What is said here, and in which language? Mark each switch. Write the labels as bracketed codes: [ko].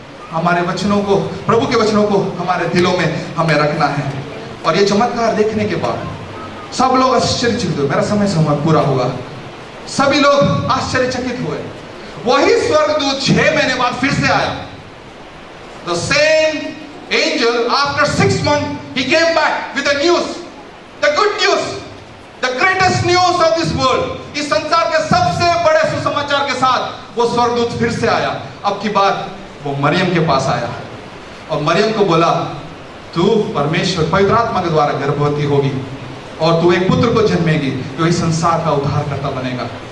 [hi] हमारे वचनों को, प्रभु के वचनों को हमारे दिलों में हमें रखना है। और ये चमत्कार देखने के बाद सब लोग आश्चर्यचकित हुए। मेरा समय पूरा होगा। सभी लोग आश्चर्यचकित हुए। वही स्वर्गदूत 6 महीने बाद फिर से आया। [en] The same angel after 6 months he came back with the news, the good news, the greatest news of this world। [hi] इस संसार के सबसे बड़े सुसमाचार के साथ वो स्वर्गदूत फिर से आया। अब की बात वो मरियम के पास आया और मरियम को बोला तू परमेश्वर पवित्र आत्मा के द्वारा गर्भवती होगी और तू एक पुत्र को जन्मेगी जो इस संसार का उद्धारकर्ता बनेगा।